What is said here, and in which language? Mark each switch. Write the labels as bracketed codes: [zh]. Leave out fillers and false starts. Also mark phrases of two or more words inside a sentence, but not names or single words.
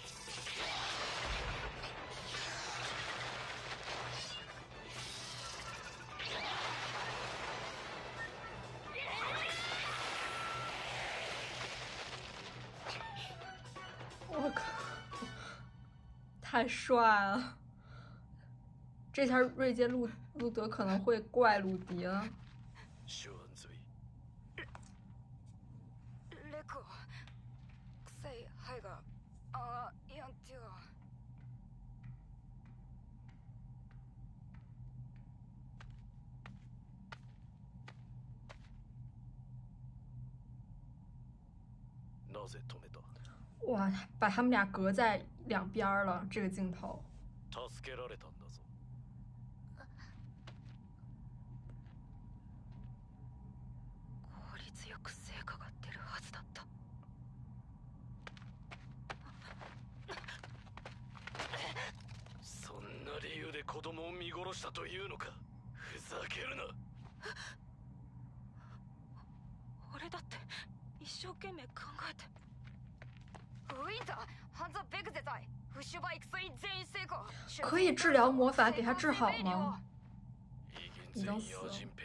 [zh] 我靠，太帅了！这下瑞杰路德可能会怪鲁迪了。 [ja] レコ、臭い肺がやんてよ。なぜ止めた？ [zh] 哇，把他们俩隔在两边了，这个镜头。 [ja] 助けられたんだぞ。効率よく成果が出るはずだった。そんな理由で子供を見殺したというのか。ふざけるな。俺だって一生懸命考えて。 [zh] 可以治疗魔法，给他治好吗？已经死了。